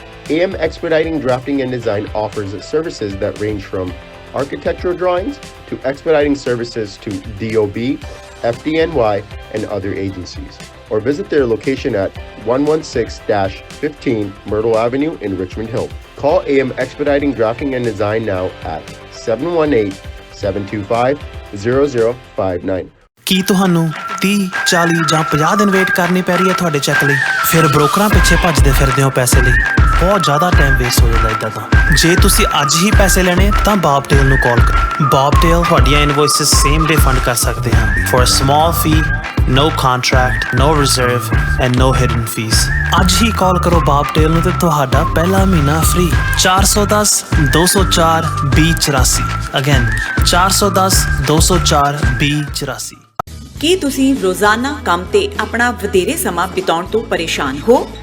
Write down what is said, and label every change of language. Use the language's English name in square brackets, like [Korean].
[English] AM Expediting Drafting and Design offers services that range from architectural drawings to expediting services to DOB, FDNY, and other agencies. Or visit their location at 116-15 Myrtle Avenue in Richmond Hill. Call AM Expediting Drafting and Design now at 718-725-0059. [Punjabi] ਕੀ ਤੁਹਾਨੂੰ 30, 40 ਜਾਂ 50 ਦਿਨ wait ਕਰਨੀ ਪੈ ਰਹੀ ਹੈ ਤੁਹਾਡੇ check ਲਈ? ਫਿਰ ਬ੍ਰੋਕਰਾਂ ਪਿੱਛੇ ਭੱਜਦੇ ਫਿਰਦੇ ਹੋ ਪੈਸੇ ਲਈ। ਬਹੁਤ ਜ਼ਿਆਦਾ ਟਾਈਮ ਵੇਸਟ ਹੋ ਜਾਂਦਾ ਇੱਦਾਂ ਤਾਂ। ਜੇ ਤੁਸੀਂ ਅੱਜ ਹੀ ਪੈਸੇ ਲੈਣੇ ਤਾਂ ਬੌਬਟੇਲ ਨੂੰ ਕਾਲ ਕਰੋ। ਬੌਬਟੇਲ ਤੁਹਾਡੀਆਂ ਇਨਵੋਇਸਿਸ ਸੇਮ ਡੇ ਫੰਡ ਕਰ ਸਕਦੇ ਹਨ [English] For a small fee No contract, no reserve and no hidden fees. [Punjabi] ਅੱਜ ਹੀ ਕਾਲ ਕਰੋ ਬਾਬਟੇਲ ਨੂੰ ਤੇ ਤੁਹਾਡਾ ਪਹਿਲਾ ਮਹੀਨਾ ਫ੍ਰੀ। 410 204 2084 ਅਗੇਨ 410 204 2084। ਕੀ ਤੁਸੀਂ ਰੋਜ਼ਾਨਾ ਕੰਮ ਤੇ ਆਪਣਾ ਵਧੇਰੇ ਸਮਾਂ ਬਿਤਾਉਣ ਤੋਂ ਪਰੇਸ਼ਾਨ ਹੋ?